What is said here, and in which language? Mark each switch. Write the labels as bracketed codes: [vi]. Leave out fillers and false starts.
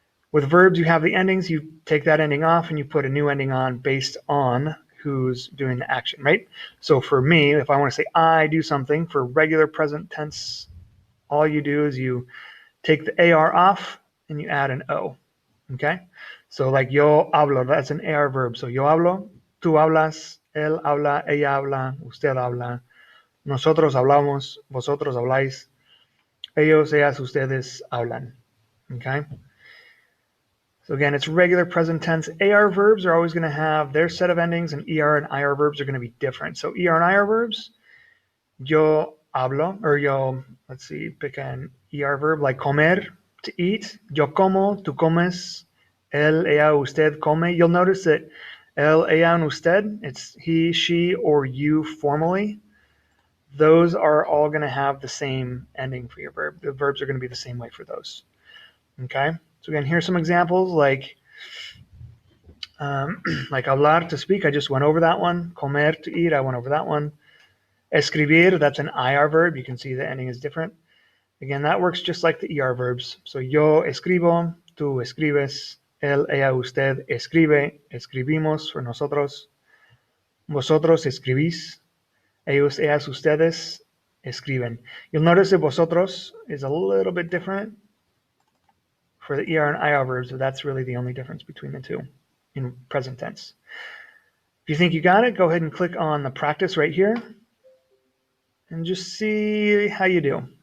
[en] With verbs, you have the endings. You take that ending off and you put a new ending on based on who's doing the action, right? So for me, if I want to say I do something for regular present tense, all you do is you take the AR off and you add an O, okay? So like yo hablo, that's an AR verb. [es] So yo hablo, tú hablas, él habla, ella habla, usted habla, nosotros hablamos, vosotros habláis, ellos, ellas, ustedes hablan, okay? [en] So again, it's regular present tense. AR verbs are always going to have their set of endings, and ER and IR verbs are going to be different. So ER and IR verbs, yo hablo, or yo, let's see, pick an ER verb like comer, to eat. [es] Yo como, tú comes, él, ella, usted come. [en] You'll notice that él, ella, and usted, it's he, she, or you formally. Those are all going to have the same ending for your verb. The verbs are going to be the same way for those. Okay? So again, here's some examples like like hablar, to speak, I just went over that one. Comer, to eat, I went over that one. Escribir, that's an IR verb. You can see the ending is different. Again, that works just like the ER verbs. [es] So yo escribo, tú escribes, él, ella, usted escribe, escribimos for nosotros. Vosotros escribís, ellos, ellas, ustedes escriben. [en] You'll notice that vosotros is a little bit different for the ER and IR verbs, but that's really the only difference between the two in present tense. If you think you got it, go ahead and click on the practice right here and just see how you do.